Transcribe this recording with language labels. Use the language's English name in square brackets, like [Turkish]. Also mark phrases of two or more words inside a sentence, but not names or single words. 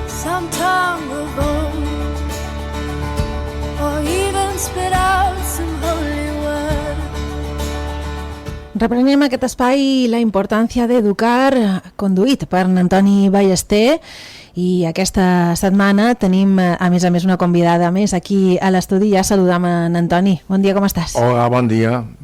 [English] some tongue of gold, or even spit out some holy word. [Catalan] Reprenem aquest espai La importància d'educar, conduït per Antoni Ballester, i aquesta setmana tenim, a més, una convidada més aquí a l'estudi. Ja saludam en Antoni. Bon dia, com estàs? Hola, bon dia.